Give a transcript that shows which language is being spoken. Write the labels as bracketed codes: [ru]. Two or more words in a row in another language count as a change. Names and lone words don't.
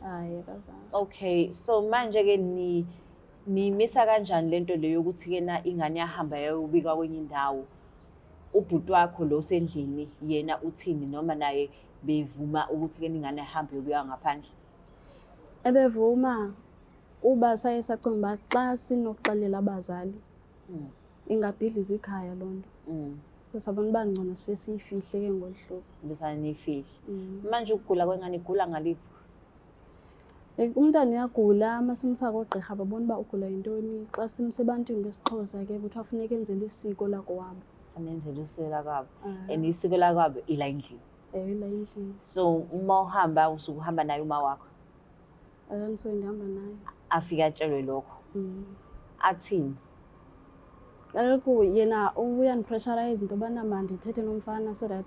[zu] Hayi akazasho. Okay, so manje ke nimisa kanjani lento leyo ukuthi ke na ingane yahamba yayobika kwenye indawo? Ubhuti wakho lo sendlini yena uthini noma naye bevuma ukuthi ke ingane ihambe yobika ngaphandle? [xh] Ebevuma kuba saye sacinga uba xa sinokuxelela abazali ingabhidliza ikhaya loo nto. So sabona uba ngcono sife siyifihle ke ngolu hlobo. Besaniyifihle. [zu] Manje ukugula kwengane igula ngaliphi? [xh] Umntana uyagula masimsa koogqirha babona uba ugula yintoni. Xa simsebantwini besiXhosa ke kuthiwa funeka enzelwe isiko lakowabo. Anenzele isiko lakwabo. And isiko lakwabo ila endlini. Ila endlini. [zu] So uma uhamba usuke uhamba naye uma wakho? [xh] Andisuke ndihamba naye. [zu] Afika atshelwe lokho? Athini? [xh] Kaloku yena uyandipressurize into yobana mandithethe nomfana [en] so that